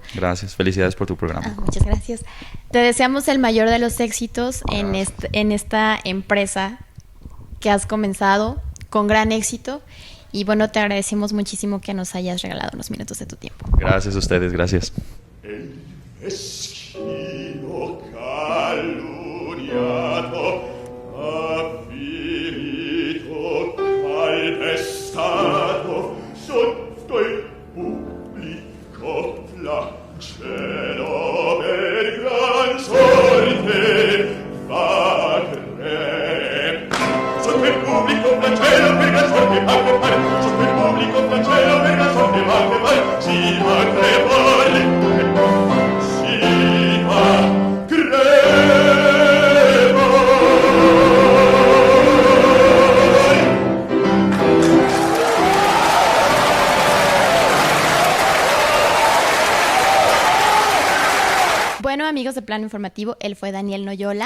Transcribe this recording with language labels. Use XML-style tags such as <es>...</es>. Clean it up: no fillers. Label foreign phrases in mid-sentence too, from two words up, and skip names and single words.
<es>Gracias, felicidades por tu programa. Muchas gracias. Te deseamos el mayor de los éxitos en esta empresa que has comenzado con gran éxito. Y bueno, te agradecemos muchísimo que nos hayas regalado unos minutos de tu tiempo. Gracias a ustedes, gracias.</es> <it>El meschino calunniato ha finito calpestato sotto il pubblico flagelo per gran sorte fa cre. Sotto il pubblico flagelo per gran sorte fa crepare. Sotto il pubblico flagelo per gran sorte fa crepare. Si fa crepare. Si fa crepare.</it> <es>Bueno, amigos de Plano Informativo, él fue Daniel Noyola.</es>